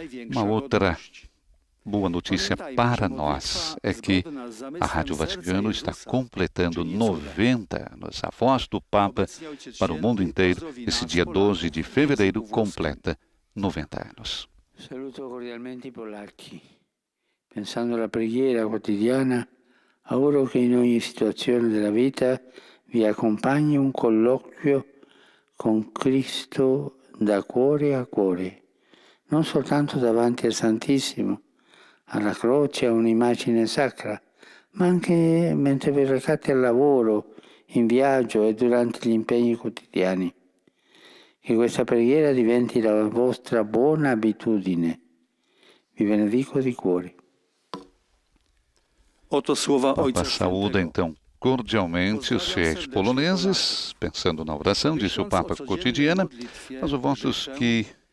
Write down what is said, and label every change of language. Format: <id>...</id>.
<pt>Uma outra boa notícia para nós é que a Rádio Vaticano está completando 90 anos. A voz do Papa para o mundo inteiro, esse dia 12 de fevereiro, completa 90 anos.</pt> <it>Saluto cordialmente i polacchi. Pensando alla preghiera quotidiana, auguro che in ogni situazione della vita vi accompagni un colloquio con Cristo da cuore a cuore, non soltanto davanti al Santissimo, alla croce, a un'immagine sacra, ma anche mentre vi recate al lavoro, in viaggio e durante gli impegni quotidiani. Che questa preghiera diventi la vostra buona abitudine. Vi benedico di cuore.</it> <pt>Papa saúda, então, cordialmente os fiéis poloneses, pensando na oração, disse o Papa cotidiana, mas os votos que</pt>